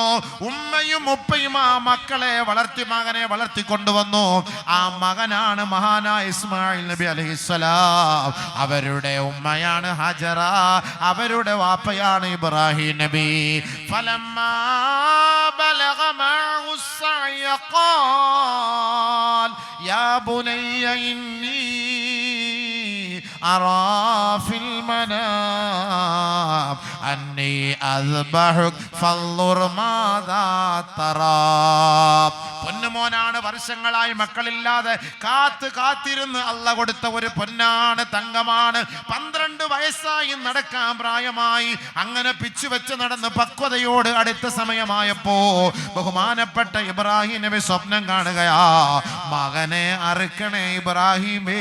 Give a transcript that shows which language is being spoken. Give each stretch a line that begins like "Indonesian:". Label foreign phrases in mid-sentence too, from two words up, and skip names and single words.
Malayalam: ഉമ്മയും ഉപ്പയും ആ മക്കളെ മകനെ വളർത്തിക്കൊണ്ടുവന്നു. ആ മകനാണ് മഹാനായ ഇസ്മായിൽ നബി അലൈഹിസ്സലാം. അവരുടെ ഉമ്മയാണ് ഹജറ, അവരുടെ വാപ്പയാണ് ഇബ്രാഹിം നബി.
Arabic: فلما بلغ معه السعي قال يا بني إني أرى في المنام أني أذبحك فانظر ماذا ترى.
Malayalam: പൊന്നുമോനാണ്, വർഷങ്ങളായി മക്കളില്ലാതെ കാത്തിരുന്ന് അല്ല കൊടുത്ത ഒരു പൊന്നാണ്, തങ്കമാണ്. 12 വയസ്സായി, നടക്കാൻ പ്രായമായി. അങ്ങനെ പിച്ചുവെച്ച് നടന്ന് പക്വതയോട് അടുത്ത സമയമായപ്പോ ബഹുമാനപ്പെട്ട ഇബ്രാഹിം നബി സ്വപ്നം കാണുകയാ, മകനെ അറുക്കണേ ഇബ്രാഹിമേ.